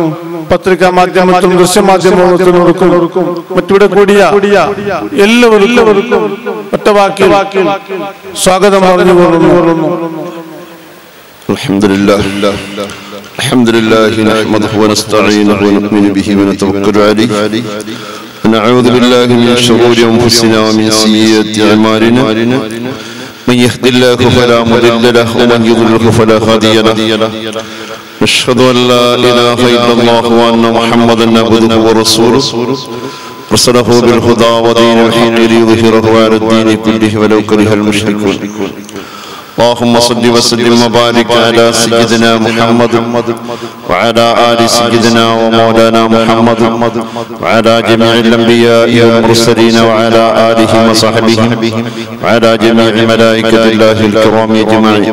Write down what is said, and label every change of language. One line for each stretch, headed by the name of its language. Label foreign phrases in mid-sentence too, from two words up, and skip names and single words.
Malayalam: പത്രികാ മാധ്യമത്തിനും ദൃശ്യമാധ്യമത്തിനും മറ്റിവിടെ കൂടിയ എല്ലാവർക്കും ഒറ്റവാക്കിൽ സ്വാഗതം പറഞ്ഞു പോകുന്നു.
Arabic: الحمد لله نحمده ونستعينه ونؤمن به ونتوكل عليه ونعوذ بالله من شرور أنفسنا ومن سيئات أعمالنا من يهد الله فلا مضل له ومن يضلل فلا هادي له نشهد أن لا إله إلا الله وأن محمدا عبده ورسوله رسله بالهدى ودين الحق ليظهره على الدين كله ولو كره المشركون اللهم صل وسلم وبارك على سيدنا محمد وعلى آل سيدنا ومولانا محمد وعلى جميع الأنبياء والمرسلين وعلى آلهم وصحبهم وعلى جميع ملائكة الله الكرام أجمعين.